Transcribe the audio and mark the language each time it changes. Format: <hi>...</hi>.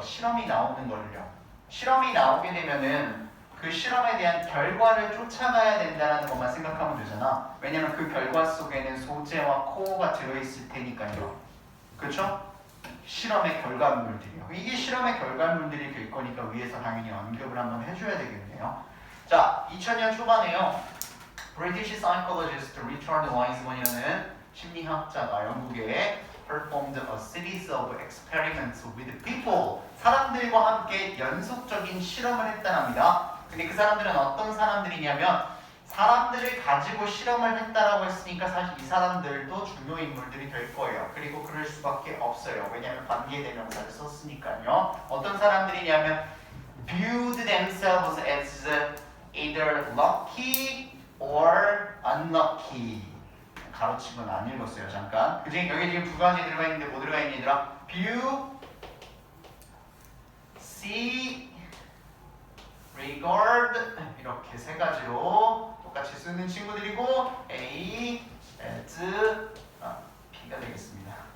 <ko>실험이 나오는 거를요. 실험이 나오게 되면은 그 실험에 대한 결과를 쫓아가야 된다는 것만 생각하면 되잖아. 왜냐면 그 결과 속에는 소재와 코어가 들어있을 테니까요. 그렇죠? 실험의 결과물들이요. 이게 실험의 결과물들이 될 거니까 위에서 당연히 언급을 한번 해줘야 되겠네요. 자, 2000년 초반에요.</ko> <en>British psychologist Richard Wiseman이라는</en> <ko>심리학자가 영국에</ko> <en>performed a series of experiments with people.</en> <ko>사람들과 함께 연속적인 실험을 했다랍니다. 근데 그 사람들은 어떤 사람들이냐면 사람들을 가지고 실험을 했다라고 했으니까 사실 이 사람들도 중요 인물들이 될 거예요. 그리고 그럴 수밖에 없어요. 왜냐하면 관계대명사를 썼으니까요. 어떤 사람들이냐면</ko> <en>viewed themselves as either lucky or unlucky.</en> <ko>가로친 건 안 읽었어요. 잠깐. 그지? 여기 지금 두 가지 들어가 있는데 뭐 들어가 있니 얘들아? view, see, regard 이렇게 세 가지로 똑같이 쓰는 친구들이고 A, as, B가 B가 되겠습니다.</ko>